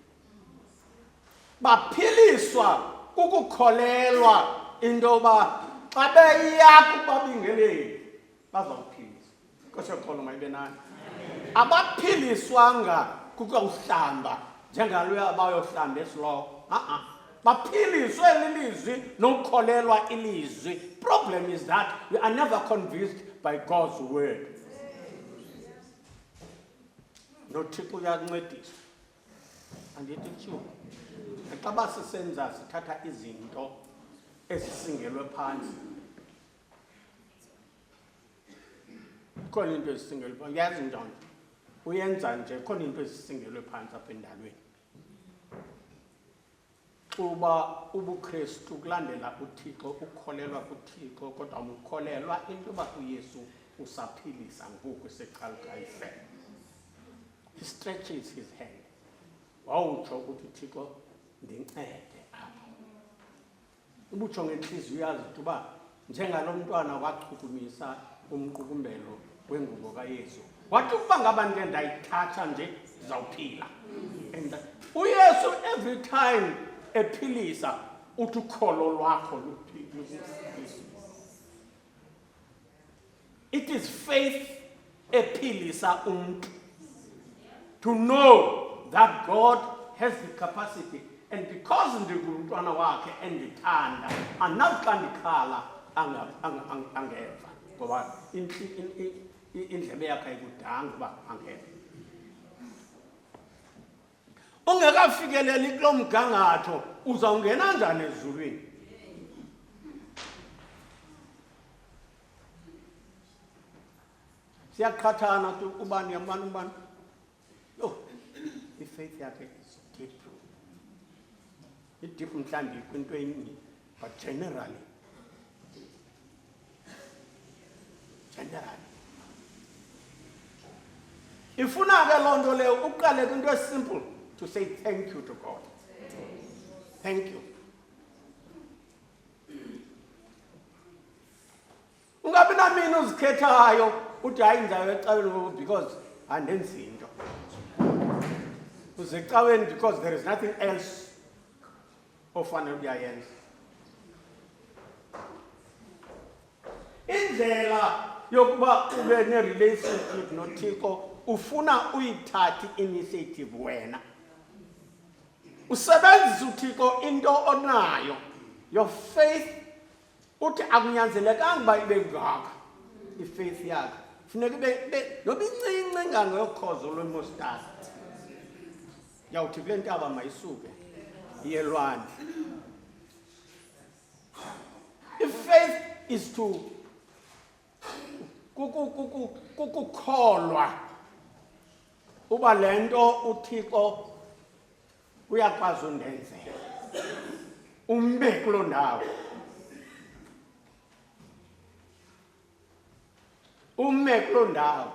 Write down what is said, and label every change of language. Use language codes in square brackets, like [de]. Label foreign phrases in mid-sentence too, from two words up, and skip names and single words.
[xh] Baphiliswa kukukholelwa into yoba xa beya kubabingeleli bazawuphiliswa. Nkosi mayibe nani. Abaphiliswanga kukuhlamba njengaloya abayohlamba esilowo. Baphiliswe lilizwi nokukholelwa ilizwi. [en] Problem is that we are never convinced by God's word. [xh] NoThixo uyancedisa. Andithi tyhu. Xa basisenza sithatha izinto ezisingelwe phansi. Khona into ezisingelwe phansi. Yazi njani? Uyenza nje khona into ezisingelwe phansi apha endalweni. Kuba ubuKristu kulandela uThixo, ukukholelwa kuThixo, kodwa umkholelwa into yoba uYesu usaphilisa ngoku secaluka ifele. [en] He stretches his hand. [xh] Wawutsho ukuthi uThixo ndincede apha. Ubutsho ngenhliziyo uyazi ukuba njengalo mntwana wachukumisa umqukumbelo wengubo kaYesu. Wathi ukuba ngaba ndike ndayithatha nje ndizawuphila. And uYesu [en] every time [xh] ephilisa uthi ukholo lwakho luphilisa. [en] It is faith [xh] ephilisa umuntu. [en] To know that God has the capacity, and because [xh] ndingumntwana wakhe endithanda, anathi xa ndikhala angeva ngoba indlebe yakhe ayikudanga uba angeva. Ungekafikeleli kulo mgangatho uzawungena njani ezulwini? Siyaqhathana ubani ubani. [en] Faith yakhe is deep. It's deep [xh] mhlambi kwinto enye, [en] but generally. [xh] Ifuna ke loo nto leyo uqale kwinto esimple [en] to say thank you to God. Thank you. [xh] Ungabi namini uzikhethayo uthi hayi ndizayo ecaweni because andenzi into. [en] Because there is nothing else [xh] ofanele uyayenza. Indlela yokuba ube ne-relationship noThixo ufuna uyithathe initiative wena. Usebenzisa uThixo into onayo. [en] Your faith [xh] uthi akunyanzelekanga uba ibe ngaka ifaith yakho. Funeka ibe noba incinci ngangokhozo lwemostadi. Yawuthi kule ntaba mayisuke iyelwandle. [en] If faith is to [xh] kukukholwa uba lento uThixo uyakwazi undenzela. Umbe kuloo ndawo. Ume kuloo ndawo.